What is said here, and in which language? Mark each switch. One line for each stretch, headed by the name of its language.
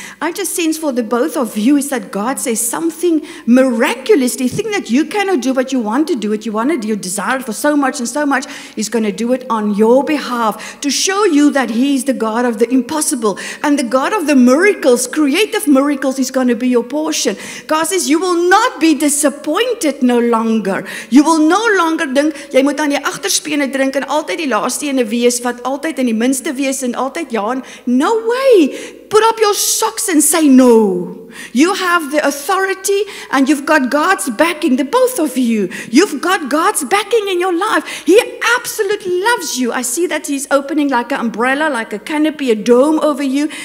English: I just sense for the both of you is that God says something miraculously, thing that you cannot do, but you want to do it. You desire it for so much and so much. He's going to do it on your behalf to show you that He's the God of the impossible and the God of the miracles. Creative miracles is going to be your portion. God says you will not be disappointed no longer. You will no longer
Afrikaans: dink jy moet aan die agterspene drink en altyd die laaste ene wees wat altyd in die minste wees en altyd ja.
English: No way. Put up your socks and say no. You have the authority and you've got God's backing, the both of you. You've got God's backing in your life. He absolutely loves you. I see that He's opening like an umbrella, like a canopy, a dome over you.